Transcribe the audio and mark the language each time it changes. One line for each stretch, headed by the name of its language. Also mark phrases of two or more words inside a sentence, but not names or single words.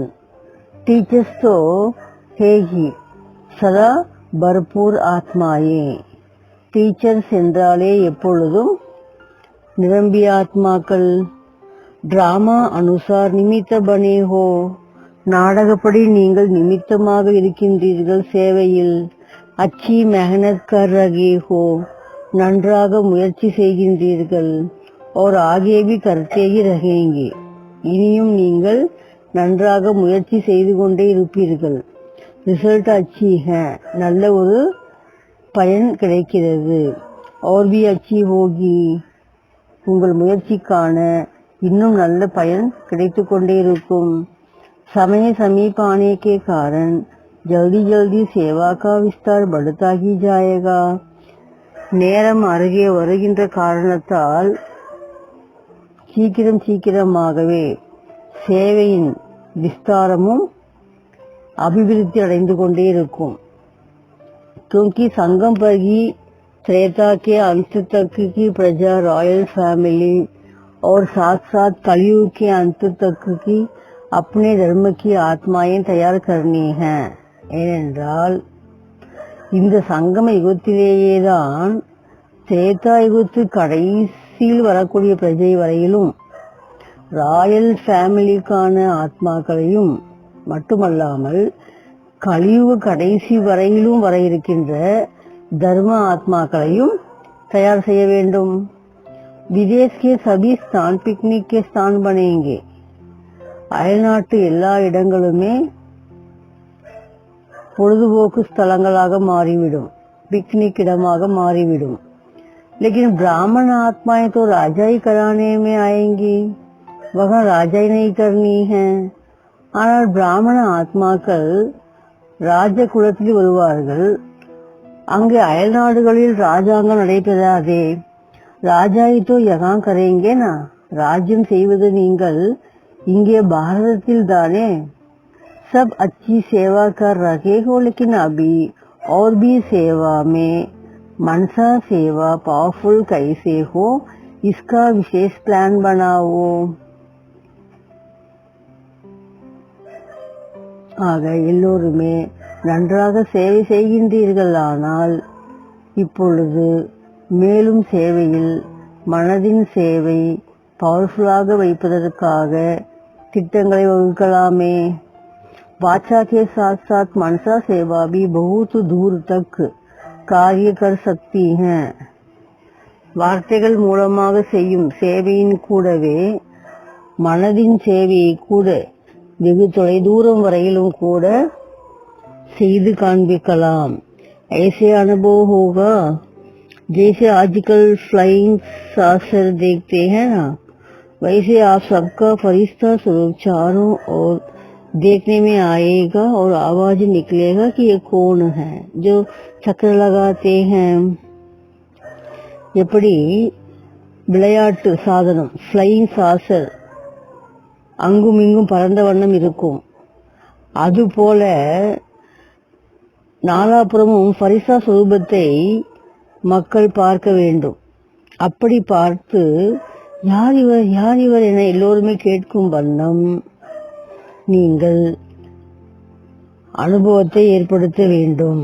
Hindi: टीचर्स तो हैं ही सदा भरपूर आत्माएं,
Tamil: டீச்சர்ஸ் என்றாலே எப்பொழுதும் நிரம்பிய ஆத்மாக்கள்.
Hindi: ड्रामा अनुसार निमित्त बने हो,
Tamil: நாடகப்படி நீங்கள் நிமித்தமாக இருக்கின்றீர்கள் சேவையில்.
Hindi: अच्छी मेहनत कर रहे हो,
Tamil: நன்றாக முயற்சி செய்கின்றீர்கள்.
Hindi: और आगे भी करते ही रहेंगे,
Tamil: இனியும் நீங்கள் நன்றாக முயற்சி செய்து கொண்டே இருப்பீர்கள்.
Hindi: रिज़ल्ट अच्छी है,
Tamil: நல்ல ஒரு பயன் கிடைக்கிறது.
Hindi: और भी अच्छी होगी,
Tamil: உங்கள் முயற்சிக்கான இன்னும் நல்ல பயன் கிடைத்து கொண்டே இருக்கும்.
Hindi: समय समीप आने के कारण जल्दी जल्दी सेवा का विस्तार बढ़ता ही जाएगा.
Tamil: நேரம் அருகே வருகின்ற காரணத்தால் சீக்கிரம் சீக்கிரமாகவே சேவையின் விஸ்தாரமும் அபிவிருத்தி அடைந்து கொண்டே இருக்கும்.
Hindi: क्योंकि संगम पर ही त्रेता के अंत तक की प्रजा
English: royal family
Hindi: और साथ साथ कलयुग के अंत तक की अपने धर्म की आत्माएं तैयार करनी हैं.
Tamil: ஏனென்றால் இந்த சங்கம யுகத்திலேயேதான் திரேதா யுகத்து கடைசியில் வரக்கூடிய பிரஜை வரையிலும்
English: royal family
Tamil: ஆத்மாக்களையும் மட்டுமல்லாமல் கலியுக கடைசி வரையிலும் வர இருக்கின்ற தர்ம ஆத்மாக்களையும் தயார் செய்ய வேண்டும்.
Hindi: விதேஷ் के सभी स्थान पिकनिक के स्थान बनेंगे.
Tamil: அயல்நாட்டு எல்லா இடங்களுமே பொழுதுபோக்கு ஸ்தலங்களாக மாறிவிடும், पिकनिक இடமாக மாறிவிடும்.
Hindi: लेकिन ब्राह्मण आत्माएं तो राजा ही कराने में आएंगी, वहाँ राजा ही नहीं करनी है.
Tamil: ஆனால் பிராமண ஆத்மாக்கள் ராஜ குலத்தில் வருவார்கள். அங்கு அயல் நாடுகளில் ராஜாங்கம் நடைபெறாதே.
Hindi: ராஜாயி तो यहाँ करेंगे ना,
Tamil: ராஜ்யம் செய்வது நீங்கள் இங்கே பாரதத்தில் தானே.
Hindi: सब अच्छी सेवा कर रहे हो, लेकिन अभी और भी सेवा में मनसा सेवा पावरफुल कैसे हो, इसका विशेष प्लान बनाओ.
Tamil: ஆக எல்லோருமே நன்றாக சேவை செய்கின்றீர்கள். ஆனால் இப்பொழுது மேலும் சேவையில் மனதின் சேவை பவர்ஃபுல்லாக வைப்பதற்காக திட்டங்களை வகுக்கலாமே.
Hindi: वाचा के साथ साथ मनसा सेवा भी बहुत दूर तक कार्य कर सकती हैं.
Tamil: வார்த்தைகள் மூலமாக செய்யும் சேவையின் கூடவே மனதின் சேவையை கூட வெகு தொலைதூரம் வரையிலும் கூட செய்து காண்பிக்கலாம்.
Hindi: ऐसे अनुभव होगा जैसे आजकल
English: flying saucer
Hindi: देखते हैं ना, वैसे आप सबका फरिश्ता स्वरूप चारों ओर देखने में आएगा और आवाज निकलेगा कि ये कौन है जो चक्र लगाते हैं.
Tamil: எப்படி விளையாட்டு சாதனம்
English: flying saucer
Tamil: அங்கும் இங்கும் பறந்த வண்ணம் இருக்கும். அதுபோல நாலாபுறமும் ஃபரிஸ்தா சுரூபத்தை மக்கள் பார்க்க வேண்டும். அப்படி பார்த்து யார் இவர் என எல்லோருமே கேட்கும் வண்ணம் நீங்கள் அனுபவத்தை ஏற்படுத்த வேண்டும்.